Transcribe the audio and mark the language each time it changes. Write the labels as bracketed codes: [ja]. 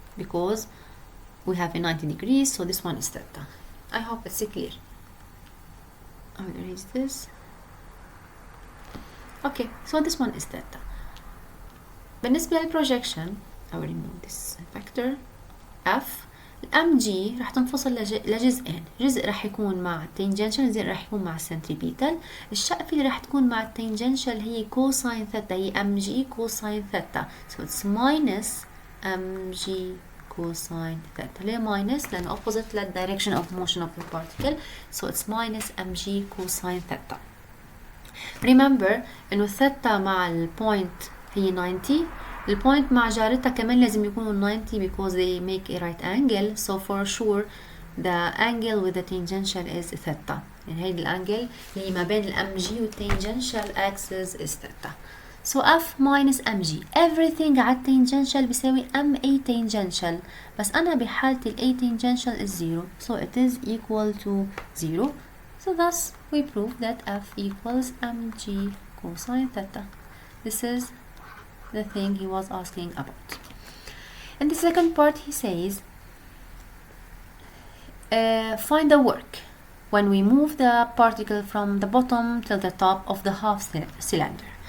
[en] because we have a 90 degrees, so this one is theta. I hope it's clear. I will erase this. Okay, so this one is theta. [ar] بالنسبة للprojection [en] I will remove this vector F. [ar] الام جي راح تنفصل لجزئين، جزء راح يكون مع التنجنشال، جزء راح يكون مع السنتريبيتال. الشقفة اللي راح تكون مع التنجنشال هي كوساين ثيتا، هي ام جي كوساين ثيتا، [en] so it's minus [ar] ام جي كوساين ثيتا. ليه minus؟ لأنه [en] opposite the direction of motion of the particle, so it's minus m g cosine theta. remember [ar] إنه الثيتا مع البوينت هي 90، البوينت مع جارتها كمان لازم يكونوا [en] 90 because they make a right angle, so for sure the angle with the tangential is theta. [ar] يعني هيدي الانجل اللي ما بين الام جي والتangential axis [en] is theta. so F minus mg everything على التangential بيساوي ma tangential، [ar] بس أنا بحالتي [en] ال a tangential is 0 so it is equal to 0. so thus we prove that F equals mg cosine theta. This is the thing he was asking about. In the second part he says find the work when we move the particle from the bottom till the top of the half cylinder.